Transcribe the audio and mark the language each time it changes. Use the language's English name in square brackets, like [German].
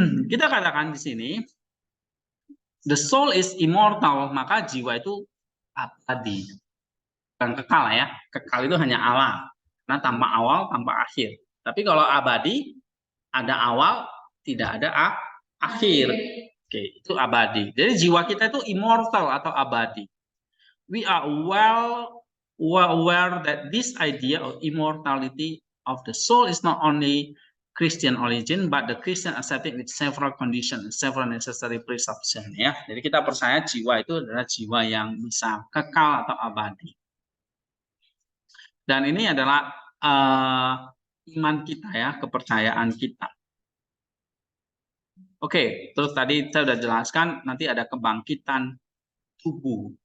[Indonesian] Kita katakan di sini [English] the soul is immortal, [Indonesian] maka jiwa itu abadi. Bukan kekal ya. Kekal itu hanya Allah. Karena tanpa awal, tanpa akhir. Tapi kalau abadi, ada awal, tidak ada akhir. Oke, itu abadi. Jadi jiwa kita itu immortal atau abadi. [English] We are well aware that this idea of immortality of the soul is not only Christian origin, but the Christian accepted with several conditions, several necessary presumptions. [Indonesian] Ya, jadi kita percaya jiwa itu adalah jiwa yang bisa kekal atau abadi. Dan ini adalah iman kita ya, kepercayaan kita. Oke, terus tadi saya sudah jelaskan nanti ada kebangkitan tubuh.